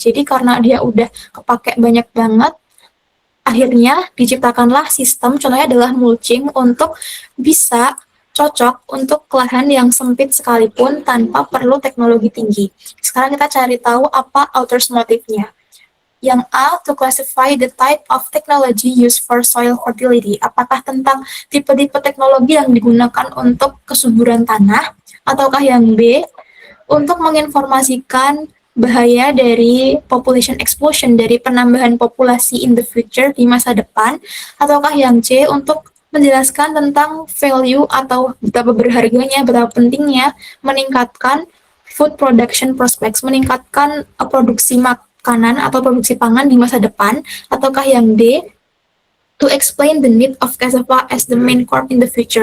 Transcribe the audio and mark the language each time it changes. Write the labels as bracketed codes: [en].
[id] Jadi karena dia udah kepake banyak banget, akhirnya diciptakanlah sistem, contohnya adalah mulching, untuk bisa cocok untuk lahan yang sempit sekalipun tanpa perlu teknologi tinggi. Sekarang kita cari tahu apa author's motive-nya. Yang A, [en] to classify the type of technology used for soil fertility. [id] Apakah tentang tipe-tipe teknologi yang digunakan untuk kesuburan tanah? Ataukah yang B, untuk menginformasikan bahaya dari population explosion, dari penambahan populasi [en] in the future [id] di masa depan? Ataukah yang C, untuk menjelaskan tentang value atau betapa berharganya, betapa pentingnya meningkatkan food production prospects, meningkatkan produksi makanan atau produksi pangan di masa depan? Ataukah yang D, [en] to explain the need of cassava as the main crop in the future?